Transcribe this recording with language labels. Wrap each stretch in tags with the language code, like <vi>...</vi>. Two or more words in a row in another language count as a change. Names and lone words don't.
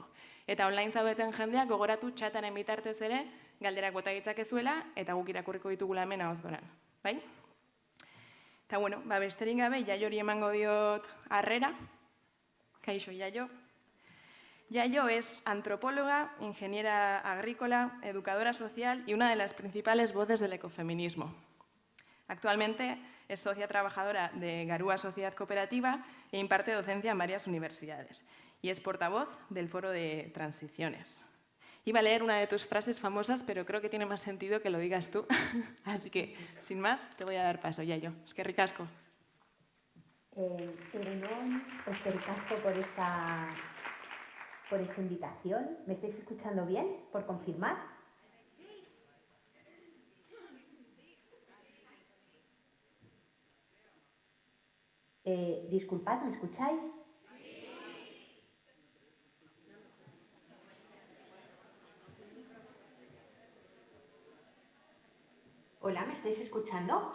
<eu>Eta online zaudeten jendeak gogoratu txataren bitartez ere galderak bota ditzakezuela eta guk irakurriko ditugula hemen ahosgoran. Bai? Eta besterik gabe, Jaiori emango diot harrera. Kaixo, Jaio.</eu> <es>Jaio es antropóloga, ingeniera agrícola, educadora social y una de las principales voces del ecofeminismo. Actualmente es socia trabajadora de Garúa Sociedad Cooperativa e imparte docencia en varias universidades. Y es portavoz del Foro de Transiciones. Iba a leer una de tus frases famosas, pero creo que tiene más sentido que lo digas tú. Así que, sin más, te voy a dar paso, Jaio.</es> <eu>Eskerrik asko. Egunon, eskerrik asko</eu> <es>por esta invitación. ¿Me estáis escuchando bien? ¿Por confirmar? Disculpad, ¿me escucháis? Hola, ¿me estáis escuchando?</es>